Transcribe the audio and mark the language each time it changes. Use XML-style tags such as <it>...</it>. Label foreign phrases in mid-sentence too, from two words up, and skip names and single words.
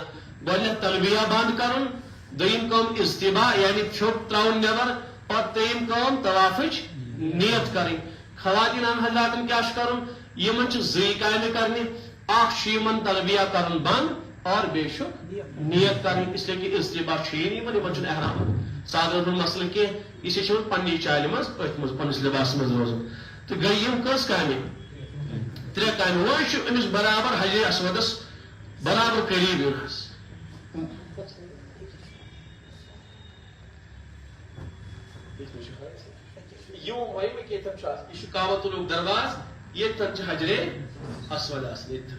<ks>گۄڈنیٚتھ تلبیہ بند کرُن دوٚیِم کٲم استباع یعنی پھیوٚک تراوُن نٮ۪بر پتہٕ ترٛیٚیِم کٲم طوافٕچ نیت کرٕنۍ. خواتیٖن حضراتن کیٛاہ چھُ کرُن یِمن چھِ 2 کامہِ کرنہِ. اکھ چھُ یِمن تلبیہ کرُن بند اور بیٚیہِ چھُ نیت کرٕنۍ.</ks> <ur>اس لیے کہ</ur> <ks>استباع چھُیی نہٕ یِمن چھُنہٕ احرام سادن ہُنٛد مسلہٕ کینٛہہ یہِ چھِ یِمن پننی چالہِ منٛز أتھۍ منٛز پننِس لباسس منٛز روزُن. تہٕ گٔے یِم کٔژ کامہِ 3 کامہِ. وۄنۍ چھُ أمِس برابر حجرِ اسودس برابر قریٖب یُن حظ. یہ کعبۃ اللہ درواز ییٚتٮ۪ن چھِ حجرِ اسود آسان ییٚتٮ۪ن.</ks>